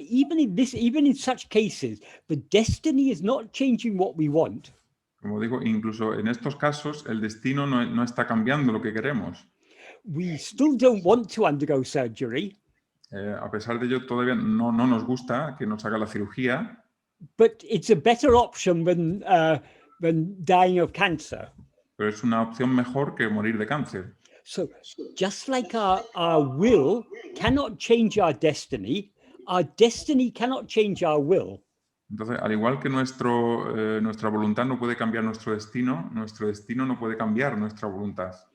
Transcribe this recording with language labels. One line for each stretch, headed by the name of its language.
English: Even in such cases, the destiny is not changing what we want.
Spanish: Como digo, incluso en estos casos, el destino no está cambiando lo que queremos.
English: We still don't want to undergo surgery,
Spanish: A pesar de ello, todavía no nos gusta que nos haga la cirugía,
English: but it's a better option than dying of cancer.
Spanish: pero es una opción mejor que morir de cáncer.
English: So just like our will cannot change our destiny cannot change our will.
Spanish: Entonces, al igual que nuestra voluntad no puede cambiar nuestro destino no puede cambiar nuestra voluntad.